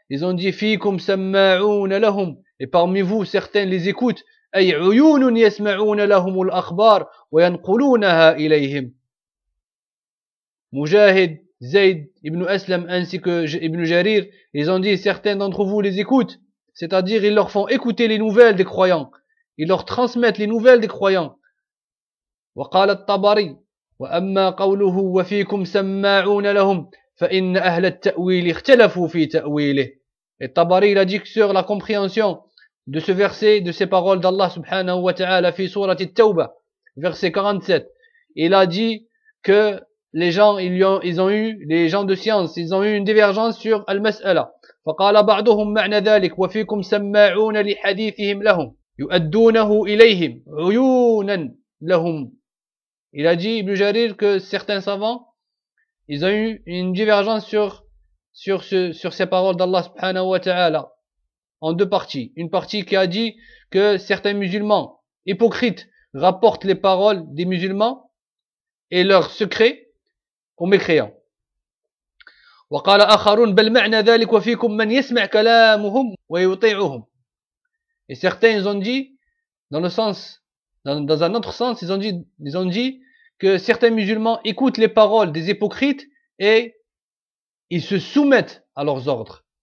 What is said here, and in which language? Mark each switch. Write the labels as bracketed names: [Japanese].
[French] Ils ont dit: [Arabic] fikum samma'un lahum, [French] et parmi vous certains les écoutent, [Arabic] أي عيون يسمعون لهم الأخبار وينقلونها إليهم. [French] مجاهد, زيد, ابن أسلم ainsi que ابن جرير, ils ont dit: certains d'entre vous les écoutent, c'est-à-dire ils leur font écouter les nouvelles des croyants, ils leur transmettent les nouvelles des croyants. [Arabic] وقال الطبري: وأما قوله وفيكم سماعون لهم فإن أهل التأويل اختلفوا في تأويله. [French] Et Tabari a dit que sur la compréhension de ce verset, de ces paroles d'Allah subhanahu wa ta'ala [Arabic] fi surat at-Tawbah, [French] verset 47, il a dit que les gens, les gens de science, ils ont eu une divergence sur al-mas'ala. [Arabic] فقال بعضهم معنى ذلك وفيكم سماعون لحديثهم لهم يؤدونه إليهم عيونا لهم. [French] Il a dit, Ibn Jarir, que certains savants, ils ont eu une divergence sur ces paroles d'Allah subhanahu wa ta'ala en deux parties. Une partie qui a dit que certains musulmans hypocrites rapportent les paroles des musulmans et leurs secrets aux mécréants. [Arabic] وقال آخرون بل معنى ذلك وفيكم من يسمع كلامهم ويطيعهم. [French] Et certains ont dit, dans le sens, dans un autre sens, ils ont dit que certains musulmans écoutent les paroles des hypocrites et ils se soumettent à leurs ordres.